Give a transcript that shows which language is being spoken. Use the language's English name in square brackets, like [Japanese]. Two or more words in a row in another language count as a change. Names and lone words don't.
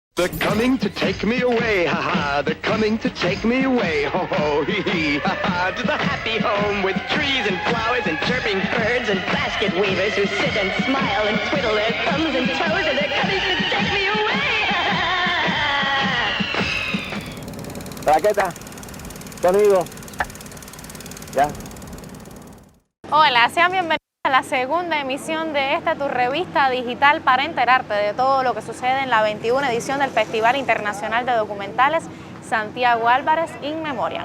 [English] They're coming to take me away, ha ha. They're coming to take me away, ho ho, hee hee, ha ha. To the happy home with trees and flowers and chirping birds and basket weavers who sit and smile and twiddle their thumbs and toes, and they're coming to take me away, ha ha. [Spanish] Raqueta, sonido. Ya. Hola, sean bienvenidos a la segunda emisión de esta tu revista digital para enterarte de todo lo que sucede en la 21 edición del Festival Internacional de Documentales Santiago Álvarez In Memoriam.